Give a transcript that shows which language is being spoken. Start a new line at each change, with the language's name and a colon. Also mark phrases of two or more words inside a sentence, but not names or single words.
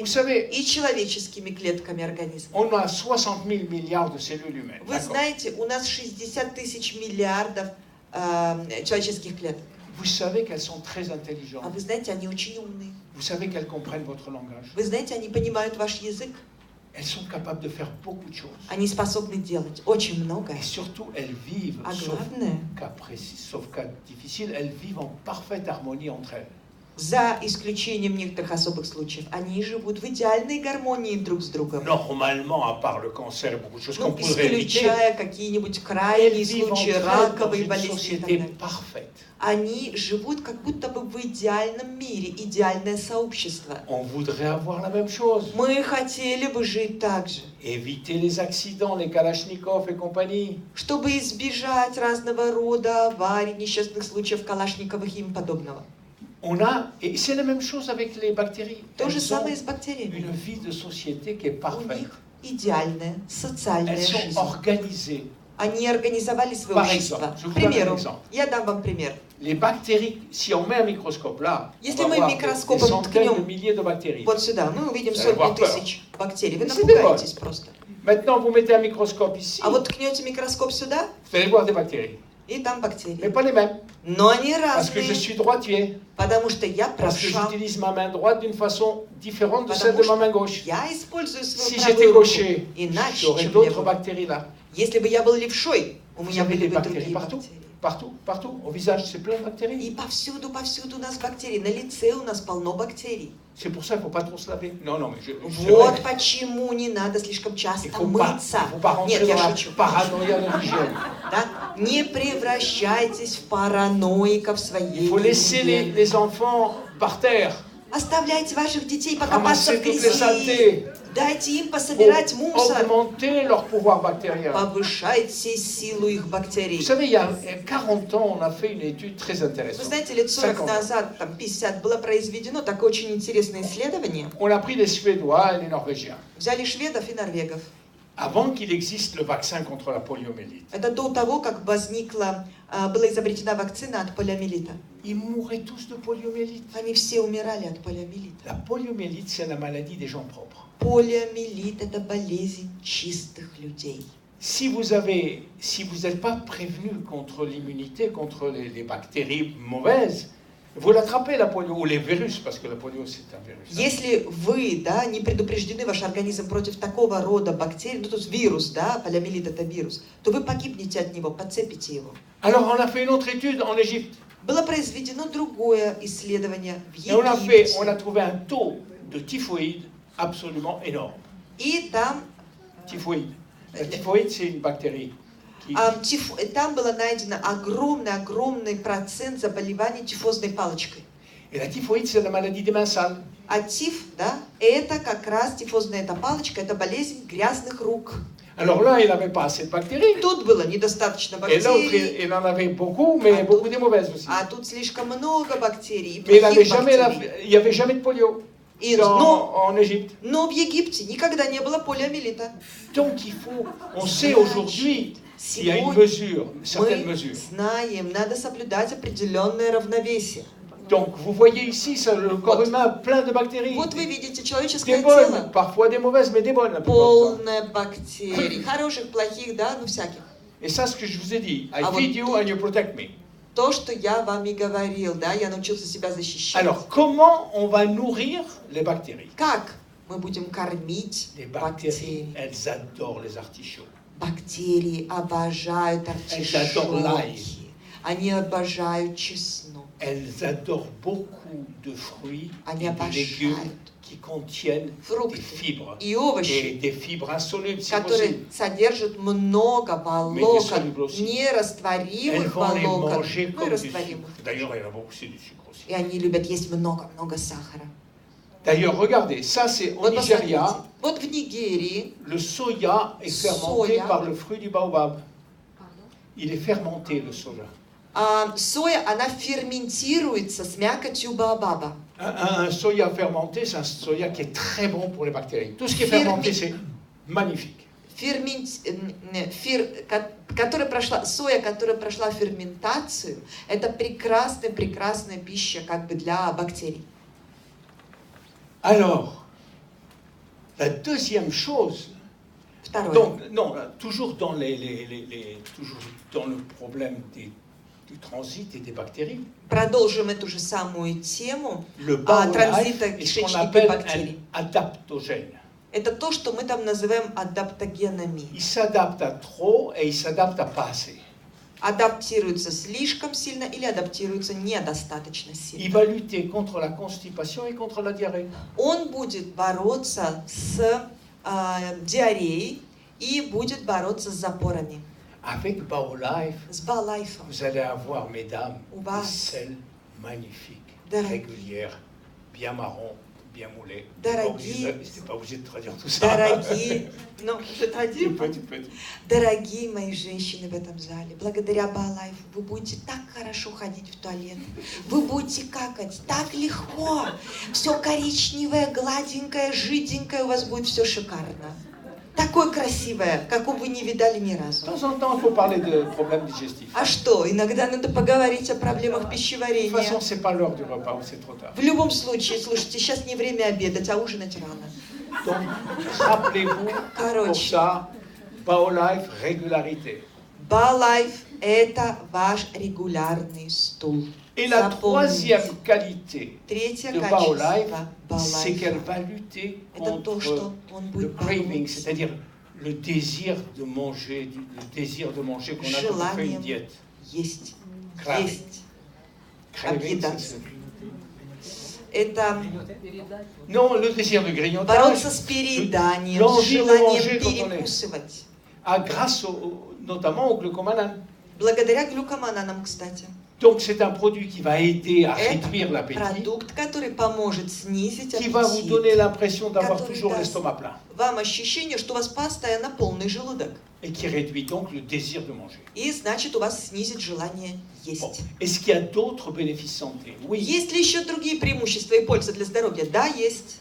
French: savez,
Russian: и человеческими клетками организма.
French: on a 60 000 milliards de cellules humaines.
Russian: Вы
French: d'accord?
Russian: знаете, у нас 60 тысяч миллиардов человеческих клеток.
French: Vous savez qu'elles sont très
Russian: А
French: intelligentes.
Russian: вы знаете, они очень умные.
French: Vous savez qu'elles comprennent votre langage.
Russian: Вы знаете, они понимают ваш язык.
French: Elles sont capables de faire beaucoup de choses.
Russian: Они способны делать очень много.
French: Et surtout, elles vivent,
Russian: А
French: sauf
Russian: главное,
French: cas précis, sauf cas difficile, elles vivent en parfaite harmonie entre elles.
Russian: за исключением некоторых особых случаев, они живут в идеальной гармонии друг с другом.
French: Normalement, à part le cancer et beaucoup de choses qu'on
Russian: Ну,
French: pourrait éviter,
Russian: исключая какие-нибудь
French: elles
Russian: крайние
French: vivent
Russian: случаи
French: entre elles dans
Russian: раковой
French: une
Russian: болезни и так
French: société
Russian: далее.
French: parfaite.
Russian: Они живут как будто бы в идеальном мире, идеальное сообщество.
French: On voudrait avoir la même chose.
Russian: Мы хотели бы жить так же,
French: Éviter les accidents, les Kalachnikov et compagnie.
Russian: чтобы избежать разного рода аварий, несчастных случаев Калашниковых и им подобного.
French: Et c'est la même chose avec les bactéries.
Russian: То же
French: Elles ont
Russian: самое с бактериями.
French: une vie de société qui est
Russian: У
French: parfaite.
Russian: них идеальная социальная
French: Elles sont
Russian: жизнь.
French: organisées.
Russian: Они организовали свое
French: Par
Russian: общество.
French: exemple, je vous
Russian: К
French: donne un
Russian: примеру,
French: exemple.
Russian: я дам вам пример.
French: Les bactéries, si on met un microscope là,
Russian: Если
French: on va
Russian: мы
French: voir des
Russian: микроскопом
French: centaines de
Russian: ткнем
French: milliers de bactéries.
Russian: вот сюда, мы увидим
French: Vous allez avoir
Russian: сотни
French: peur.
Russian: тысяч бактерий. Вы
French: Mais c'est
Russian: напугаетесь просто.
French: Maintenant, vous mettez un microscope ici,
Russian: А вот ткнете микроскоп сюда,
French: vous allez voir des bactéries.
Russian: и там
French: Mais
Russian: бактерии.
French: pas les mêmes.
Russian: Но они
French: Parce que je
Russian: разные,
French: suis droitier.
Russian: потому что я
French: Parce que
Russian: правша.
French: j'utilise ma main droite d'une façon différente de celle
Russian: Потому
French: de ma main
Russian: что
French: gauche.
Russian: я использую
French: Si
Russian: свою
French: j'étais
Russian: правую руку
French: gaucher,
Russian: иначе,
French: j'aurais
Russian: чем
French: d'autres
Russian: левую.
French: bactéries là.
Russian: Если бы я был левшой, у
French: Vous
Russian: меня
French: avez
Russian: были
French: des
Russian: бы
French: bactéries
Russian: другие
French: partout.
Russian: бактерии.
French: Partout. Au visage, c'est plein de bactéries.
Russian: И повсюду у нас бактерии. На лице у нас полно бактерий.
French: C'est pour ça qu'il ne faut pas trop se laver. Non, mais c'est
Russian: Вот
French: vrai.
Russian: почему не надо слишком
French: Il
Russian: часто
French: ne faut pas,
Russian: мыться.
French: il faut pas rentrer
Russian: Нет,
French: dans
Russian: я
French: la
Russian: шучу.
French: paranoïa de l'hygiène.
Russian: Да? Не превращайтесь в параноиков
French: Il
Russian: своей
French: faut laisser
Russian: гигиены.
French: les enfants par terre,
Russian: Оставляйте ваших детей покопаться
French: ramasser
Russian: в
French: toutes les
Russian: грязи.
French: saletés,
Russian: Дайте им
French: pour
Russian: пособирать мусор.
French: augmenter leur pouvoir bactérien.
Russian: Повышайте силу их
French: Vous
Russian: бактерий.
French: savez, il y a 40 ans, on a fait une étude très
Russian: Вы
French: intéressante.
Russian: знаете, лет 40
French: 50.
Russian: назад, там 50, было произведено такое очень интересное исследование.
French: On a pris les Suédois et les Norvégiens.
Russian: Взяли шведов и норвегов.
French: Avant qu'il existe le vaccin contre la poliomyélite,
Russian: Это до того, как была изобретена вакцина от полиомиелита.
French: ils mouraient tous de poliomyélite.
Russian: Они все умирали от полиомиелита.
French: La poliomyélite, c'est la maladie des gens propres.
Russian: Полиомиелит – это болезнь чистых людей.
French: Si vous n'êtes pas prévenu contre l'immunité, contre les bactéries mauvaises, vous l'attrapez la polio, ou les virus, parce que la polio c'est un virus.
Russian: Если вы, да, не предупреждены, ваш организм против такого рода бактерий, ну, то есть вирус, да, полиомиелит – это вирус, то вы погибнете от него, подцепите его.
French: Alors on a fait une autre étude en Égypte,
Russian: Было произведено другое исследование в
French: et on a
Russian: Египте.
French: trouvé un taux de typhoïde absolument énorme.
Russian: И там,
French: Typhoïde. La typhoïde, c'est une bactérie.
Russian: там было найдено огромный процент заболеваний тифозной палочкой.
French: Et la typhoïde, c'est la maladie des mains sales.
Russian: А тиф, да, это как раз тифозная эта палочка, это болезнь грязных рук.
French: Alors là, il n'avait pas assez de bactéries.
Russian: Тут было недостаточно
French: Et l'autre,
Russian: бактерий,
French: il en avait beaucoup, mais beaucoup de mauvaises aussi.
Russian: а тут слишком много бактерий, и
French: Mais il
Russian: плохих
French: n'y avait jamais de polio en Égypte.
Russian: Но в Египте никогда не было полиомиелита.
French: Donc on sait aujourd'hui qu'il y a une mesure, une certaine
Russian: Мы
French: mesure.
Russian: знаем, надо соблюдать определенное равновесие.
French: Donc vous voyez ici le corps humain plein de bactéries.
Russian: Вот вы видите
French: Des
Russian: человеческое
French: bonnes,
Russian: тело,
French: parfois des mauvaises, mais des bonnes la plupart du temps.
Russian: полное бактерий, хороших, плохих, да, ну всяких.
French: Et ça, ce que je vous ai dit,
English: I Ah, feed
Russian: вот
English: you and you protect me.
Russian: То, что я вам и говорил, да, я научился себя защищать.
French: Alors, comment on va nourrir les bactéries?
Russian: Как мы будем кормить
French: Les bactéries,
Russian: бактерии?
French: elles adorent les artichauts.
Russian: Бактерии обожают
French: adorent l'ail.
Russian: артишоки. Они обожают чеснок.
French: Elles adorent beaucoup de fruits
Russian: Они
French: et de légumes
Russian: обожают
French: qui contiennent
Russian: фрукты
French: des fibres.
Russian: и
French: Et
Russian: овощи,
French: des fibres insolubles, si
Russian: которые
French: possible.
Russian: содержат много волокон,
French: Médisolubles aussi. Elles
Russian: нерастворимых
French: vont les
Russian: волокон,
French: manger
Russian: ну и
French: comme du sucre.
Russian: растворимых.
French: D'ailleurs, il y en a beaucoup, c'est du sucre aussi.
Russian: И они любят есть много-много сахара.
French: D'ailleurs, regardez, ça c'est au
Russian: Вот посмотрите,
French: Nigeria.
Russian: вот в Нигерии
French: Le soya est fermenté Soya. par le fruit du baobab. Il est fermenté, le soja.
Russian: соя, она ферментируется с мякотью баобаба.
French: Un soya fermenté, c'est un soya qui est très bon pour les bactéries. Tout ce qui est Fermi- fermenté, c'est magnifique.
Russian: Соя, которая прошла ферментацию, это прекрасная пища как бы для бактерий.
French: Alors, la deuxième chose,
Russian: Второе.
French: donc, non, toujours dans, toujours dans le problème du transit et des bactéries,
Russian: Продолжим эту же самую тему
French: le Baolife
Russian: транзита
French: est ce qu'on
Russian: кишечника и
French: appelle
Russian: бактерий.
French: un adaptogène.
Russian: Это то, что мы там называем адаптогенами.
French: Il s'adapte à trop et il s'adapte à pas assez.
Russian: Адаптируется слишком сильно или адаптируется недостаточно
French: Il
Russian: сильно.
French: va lutter contre la constipation et contre la diarrhée.
Russian: Он будет бороться с диареей и будет бороться с запорами.
French: Avec Baolife,
Russian: С Балайфом.
French: vous allez avoir, mesdames, On va- des selles magnifiques,
Russian: Дорогие.
French: régulières, bien marron, bien moulées.
Russian: Дорогие.
French: C'est pas obligé de traduire tout ça.
Russian: Дорогие, ну,
French: Tu peux, tu peux.
Russian: дорогие мои женщины в этом зале, благодаря Балайфу вы будете так хорошо ходить в туалет, вы будете какать так легко, все коричневое, гладенькое, жиденькое, у вас будет все шикарно. Такое красивое, какого вы не видали ни
French: De
Russian: разу.
French: temps en temps, il faut parler de problèmes digestifs.
Russian: А что, иногда надо поговорить о проблемах
French: De toute
Russian: пищеварения.
French: façon, c'est pas l'heure du repas ou c'est trop tard.
Russian: В любом случае, слушайте, сейчас не время обедать, а ужинать рано.
French: Donc, rappelez-vous, pour
Russian: Короче,
French: ça, Baolife, régularité.
Russian: Балайф – это ваш регулярный стул.
French: Et la
Russian: Запомните.
French: troisième qualité
Russian: Третье
French: de
Russian: качество
French: Baolife, c'est qu'elle
Russian: Балайфа
French: va lutter –
Russian: это то,
French: contre
Russian: что он
French: le
Russian: будет
French: craving,
Russian: бороться
French: c'est-à-dire le désir de manger, le désir de manger qu'on a quand on fait une
Russian: желанием
French: diète.
Russian: есть.
French: Craving.
Russian: Есть.
French: Craving,
Russian: Объедаться.
French: c'est-
Russian: Это
French: Non, le désir de grignotage,
Russian: бороться с перееданием, с
French: l'envie de
Russian: желанием
French: manger quand on est.
Russian: перекусывать.
French: grâce notamment au glucomanane.
Russian: Благодаря глюкомананам, кстати.
French: Donc c'est un produit qui va aider à
Russian: Это
French: réduire l'appétit,
Russian: продукт, который поможет снизить
French: qui va vous donner
Russian: аппетит.
French: l'impression d'avoir
Russian: Который
French: toujours
Russian: даст
French: l'estomac plein,
Russian: Вам ощущение, что у вас постоянно полный желудок.
French: et qui réduit donc le désir de manger.
Russian: И значит, у вас снизит желание
French: Bon.
Russian: есть.
French: Est-ce qu'il y a d'autres bénéfices santé? Oui.
Russian: Есть ли еще другие преимущества и пользы для здоровья? Да, есть.